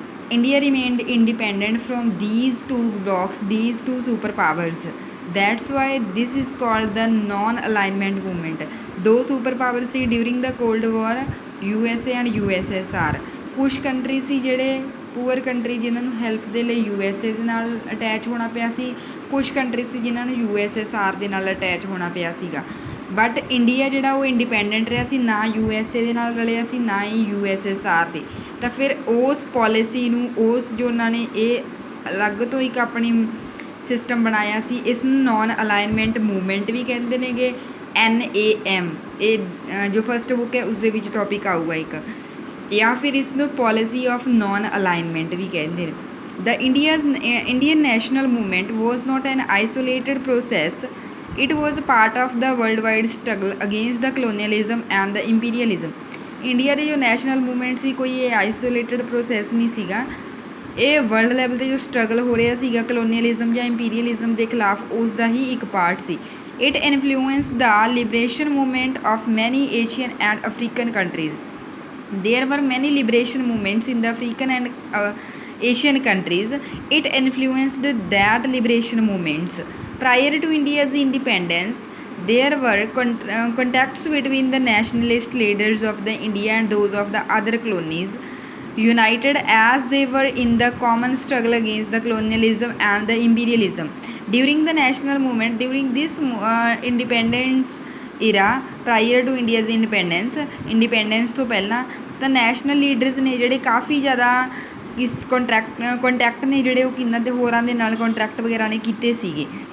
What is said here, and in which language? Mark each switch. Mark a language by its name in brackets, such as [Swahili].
[English] India remained independent from these two blocks, these two superpowers. That's why this is called the non-alignment movement. [Punjabi] ਦੋ [English] superpowers ਸੀ during the Cold War, USA and USSR. [Punjabi] ਕੁਛ country ਸੀ ਜਿਹੜੇ poor country ਜਿਨ੍ਹਾਂ ਨੂੰ help ਦੇ ਲਈ USA ਦੇ ਨਾਲ attach ਹੋਣਾ ਪਿਆ ਸੀ, ਕੁਛ ਕੰਟਰੀ ਸੀ ਜਿਨ੍ਹਾਂ ਨੂੰ USSR ਦੇ ਨਾਲ ਅਟੈਚ ਹੋਣਾ ਪਿਆ ਸੀਗਾ। ਬਟ ਇੰਡੀਆ ਜਿਹੜਾ ਉਹ ਇੰਡੀਪੈਂਡੈਂਟ ਰਿਹਾ ਸੀ, ਨਾ USA ਦੇ ਨਾਲ ਰਲਿਆ ਸੀ ਨਾ ਹੀ USSR ਦੇ। ਤਾਂ ਫਿਰ ਉਸ ਪੋਲਿਸੀ ਨੂੰ ਜੋ ਉਹਨਾਂ ਨੇ ਇਹ ਅਲੱਗ ਤੋਂ ਇੱਕ ਆਪਣੀ ਸਿਸਟਮ ਬਣਾਇਆ ਸੀ, ਇਸ ਨੂੰ ਨੋਨ ਅਲਾਈਨਮੈਂਟ ਮੂਵਮੈਂਟ ਵੀ ਕਹਿੰਦੇ ਨੇਗੇ। NAM ਇਹ ਜੋ ਫਸਟ ਬੁੱਕ ਹੈ ਉਸ ਦੇ ਵਿੱਚ ਟੌਪਿਕ ਆਊਗਾ ਇੱਕ, ਜਾਂ ਫਿਰ ਇਸ ਨੂੰ ਪੋਲਿਸੀ ਆਫ ਨੋਨ ਅਲਾਈਨਮੈਂਟ ਵੀ ਕਹਿੰਦੇ ਨੇ। [English] The Indian national movement was not an isolated process. It was part of the worldwide struggle against the colonialism and the imperialism. [Punjabi] India ਦੇ ਜੋ ਨੈਸ਼ਨਲ ਮੂਵਮੈਂਟ ਸੀ, ਕੋਈ ਇਹ ਆਈਸੋਲੇਟਡ ਪ੍ਰੋਸੈਸ ਨਹੀਂ ਸੀਗਾ। ਇਹ world level 'ਤੇ ਜੋ ਸਟਰਗਲ ਹੋ ਰਿਹਾ ਸੀਗਾ ਕਲੋਨੀਅਲਿਜ਼ਮ ਜਾਂ ਇੰਪੀਰੀਅਲਿਜ਼ਮ ਦੇ ਖਿਲਾਫ, ਉਸ ਦਾ ਹੀ ਇੱਕ part ਸੀ। [English] It influence the liberation movement of many Asian and African countries. There were many liberation movements in the African and Asian countries. It influenced that liberation movements. Prior to India's independence, there were contacts between the nationalist leaders of the India and those of the other colonies, united as they were in the common struggle against the colonialism and the imperialism. During the national movement, during this independence era, prior to India's independence [Punjabi] ਤੋਂ ਪਹਿਲਾਂ ਤਾਂ national leaders ਨੇ ਜਿਹੜੇ ਕਾਫੀ ਜ਼ਿਆਦਾ contact ਨੇ ਜਿਹੜੇ ਉਹ ਕਿੰਨਾਂ ਦੇ ਹੋਰਾਂ ਦੇ ਨਾਲ ਕੰਟਰੈਕਟ ਵਗੈਰਾ ਨੇ ਕੀਤੇ ਸੀਗੇ।